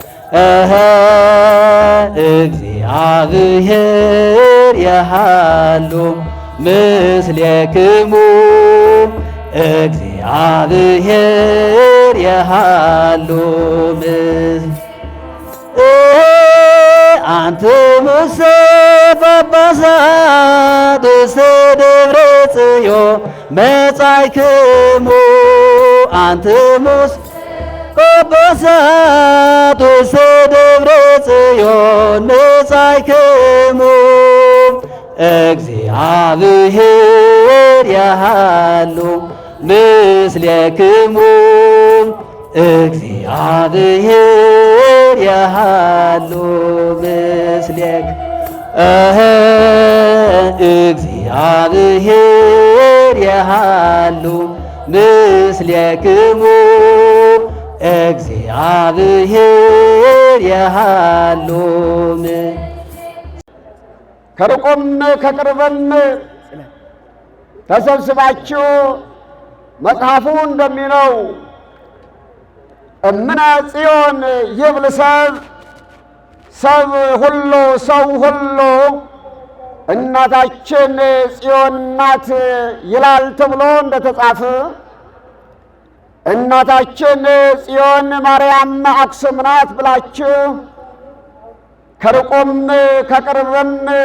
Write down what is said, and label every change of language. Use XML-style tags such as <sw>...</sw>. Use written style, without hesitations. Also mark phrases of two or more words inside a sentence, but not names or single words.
<gez>እግዚአብሔር ያሃሉ ምስሌክሙ እግዚአብሔር ያሃሉ አንትሙሰ ጳጳሳት ውስተ ደብረ ጽዮን መጻእክሙ አንትሙሰ ጳጳሳት ውስተ ደብረ ጽዮን መጻእክሙ እግዚአብሔር ያሃሉ ምስሌክሙ እግዚአብሔር ያሃሉ ምስሌክ እግዚአብሔር ያሃሉ ምስሌክሙ እግዚአብሔር ያሃሉ</gez> <am>ከሩቁም ከቅርብም ተሰብስባችሁ መጽሐፉ እንደሚለው</am> <gez>እምነ ጽዮን ይብል</gez> <am>ሰብ ሁሉ ሰው ሁሉ እናታችን ጽዮን ናት ይላል ተብሎ እንደተጻፈ እናታችን ጽዮን ማርያም አክሱም ናት ብላችሁ ከሩቁም ከቅርብም</am>